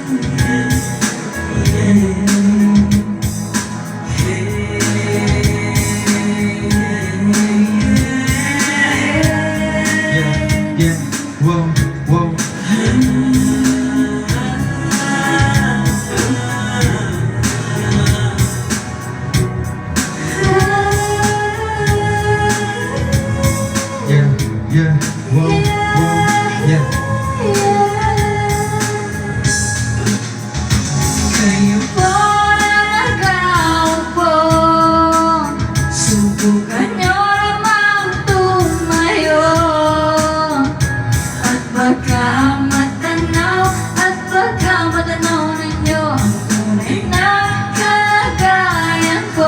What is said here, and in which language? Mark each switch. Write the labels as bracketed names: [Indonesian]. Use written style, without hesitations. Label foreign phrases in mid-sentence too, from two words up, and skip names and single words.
[English] Yeah, yeah, whoa, whoa. Yeah, yeah, whoa, whoa, yeah. [Filipino] Kayo po na nagkaupo, subukan nyo namang tumayo. At baka matanaw ninyo ang tunay na kalagayan ko.